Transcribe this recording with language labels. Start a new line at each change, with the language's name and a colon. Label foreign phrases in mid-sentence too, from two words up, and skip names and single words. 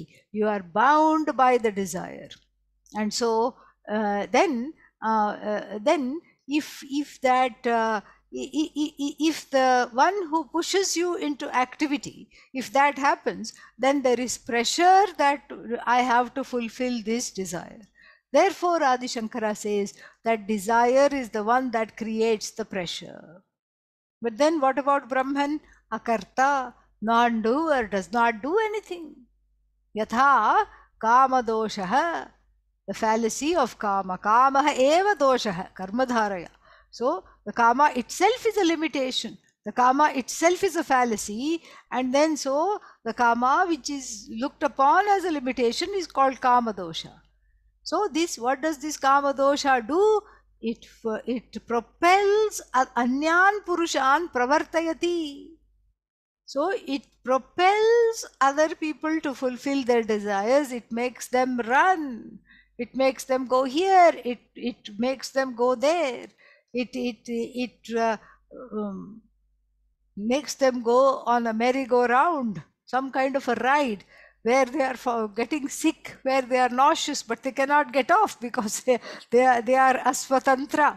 English: You are bound by the desire. And so then if that if the one who pushes you into activity, if that happens, then there is pressure that I have to fulfill this desire. Therefore Adi Shankara says that desire is the one that creates the pressure. But then what about Brahman? Akarta, non-doer, does not do anything.
Sanskrit: Yatha kama doshaha,
English: the fallacy of kama.
Sanskrit: Kama eva doshaha, karma dharaya.
English: So the kama itself is a limitation. The kama itself is a fallacy, and then so the kama which is looked upon as a limitation is called
Sanskrit: kama dosha.
English: So this, what does this
Sanskrit: kama dosha
English: do? It propels
Sanskrit: anyan purushan pravartayati.
English: So it propels other people to fulfill their desires. It makes them run. It makes them go here. It makes them go there. It makes them go on a merry-go-round, some kind of a ride where they are getting sick, where they are nauseous, but they cannot get off because they are asvatantra.